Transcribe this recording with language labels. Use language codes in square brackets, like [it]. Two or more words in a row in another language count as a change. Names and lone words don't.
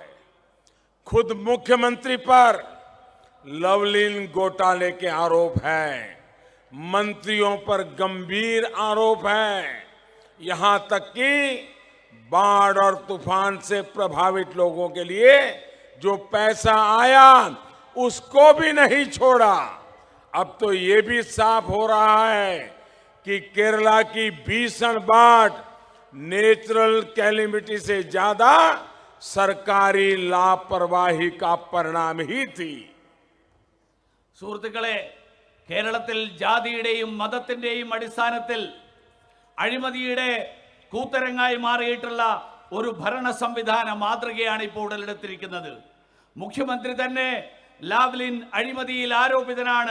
[hi] खुद मुख्यमंत्री पर लवलीन घोटाले के आरोप हैं, मंत्रियों पर गंभीर आरोप हैं, यहां तक कि बाढ़ और तूफान से प्रभावित लोगों के लिए जो पैसा आया उसको भी नहीं छोड़ा। अब तो ये भी साफ हो रहा है कि केरला की भीषण बाढ़ [en] natural calamity [hi] से ज्यादा सरकारी लापरवाही का परिणाम ही थी। [ml] സുഹൃത്തുക്കളെ, കേരളത്തിൽ ജാതിയുടെയും മതത്തിന്റെയും അടിസ്ഥാനത്തിൽ അഴിമതിയുടെ കൂത്തരങ്ങായി മാറിയിട്ടുള്ള ഒരു ഭരണ സംവിധാന മാതൃകയാണ് ഇപ്പോൾ ഉടലെടുത്തിരിക്കുന്നത്. മുഖ്യമന്ത്രി തന്നെ ലാവ്ലിൻ അഴിമതിയിൽ ആരോപിതനാണ്.